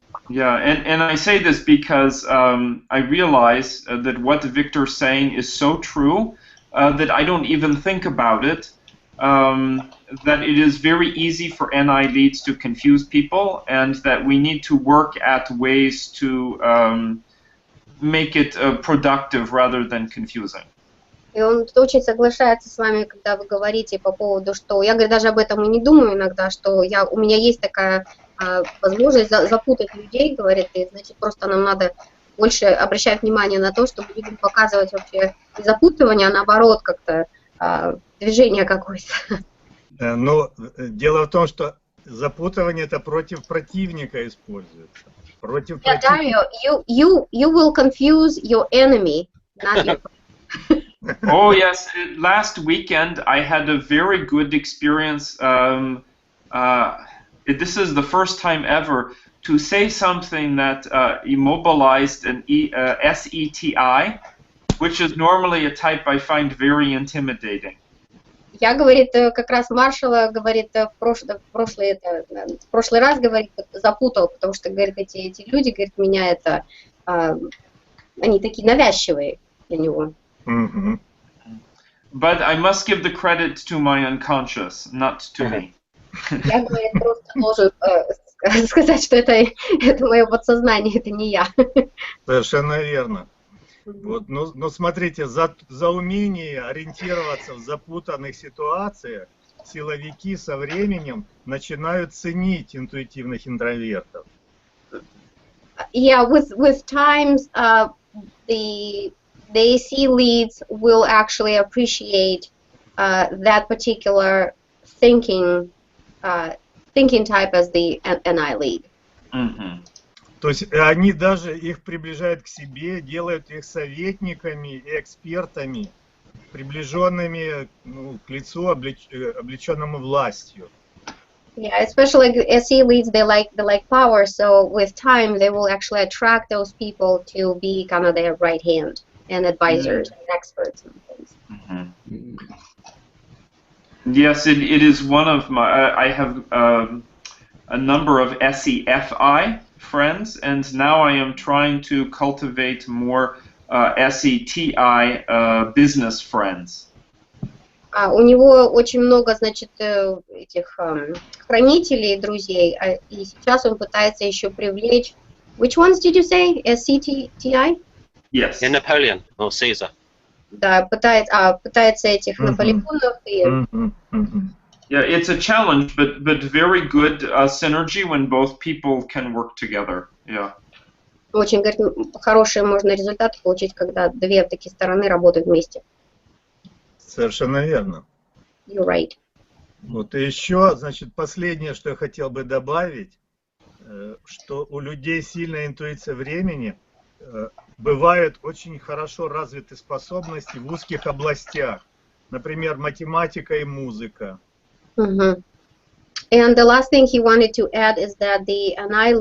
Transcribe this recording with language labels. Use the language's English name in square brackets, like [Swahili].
[English] Yeah, and I say this because I realize that what Victor's saying is so true that I don't even think about it, that it is very easy for NI leads to confuse people, and that we need to work at ways to make it productive rather than confusing. [Russian] И он очень соглашается с вами, когда вы говорите по поводу, что я, говорит, даже об этом и не думаю иногда, что у меня есть такая возможность запутать людей, говорит, и значит просто нам надо больше обращать внимание на то, чтобы людям показывать вообще не запутывание, а наоборот как-то движение какое-то. Но дело в том, что запутывание это против противника используется. Против [English] Dario, you will confuse your enemy, not your Oh yes, last weekend I had a very good experience. This is the first time ever to say something that immobilized an SETI, which is normally a type I find very intimidating. [Russian] Я, говорит, как раз маршала, говорит, в прошлый раз, говорит, запутал, потому что, говорит, эти люди, говорит, меня это, они такие навязчивые для него. [English] But I must give the credit to my unconscious, not to me. [Russian] Я, говорит, просто должен сказать, что это мое подсознание, это не я. Совершенно верно. Вот, но смотрите, за умение ориентироваться в запутанных ситуациях силовики со временем начинают ценить интуитивных интровертов. [English] Yeah, with times, the AC leads will actually appreciate that particular thinking type as the NI lead. [Russian] То есть они даже их приближают к себе, делают их советниками и экспертами, приближенными к лицу, облеченному властью. [English] Yeah, especially like SE leads, they like power, so with time they will actually attract those people to be kind of their right hand and advisors and experts and things. Mm-hmm. Yes, it is one of my. I have a number of SEFI friends, and now I am trying to cultivate more SETI business friends. [Russian] У него очень много, значит, этих хранителей, друзей, и сейчас он пытается еще привлечь. [English] Which ones did you say? SCTI? Yes. Yeah, Napoleon or Caesar. [Russian] Да, пытается этих Наполеонов и. [English] Yeah, it's a challenge, but very good synergy when both people can work together. Yeah. [Russian] Очень, говорит, хорошие можно результаты получить, когда две такие стороны работают вместе. Совершенно верно. [English] You're right. [Russian] Вот и еще, значит, последнее, что я хотел бы добавить, что у людей сильная интуиция времени, бывают очень хорошо развиты способности в узких областях, например, математика и музыка. [English] And the last thing he wanted to add is that the annihilation